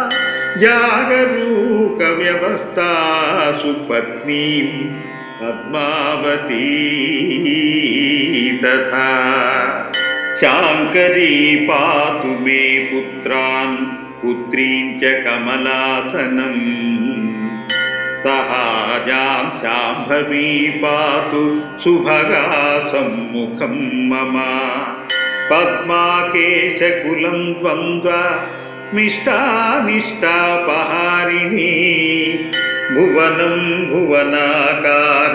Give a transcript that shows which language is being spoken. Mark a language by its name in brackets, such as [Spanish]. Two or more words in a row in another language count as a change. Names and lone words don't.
[Sanskrit] जागरूकव्यवस्था सुपत्नीं पद्मावती तथा शाङ्करी पातु मे पुत्रान् पुत्रीं च कमलासनं సహాజాం శాంభవీ పాతు శుభగా సమ్ముఖం మమ పద్మాకేశకులం ద్వంద్వ మిష్టానిష్టాపహారిణీ భువనం భువనాకార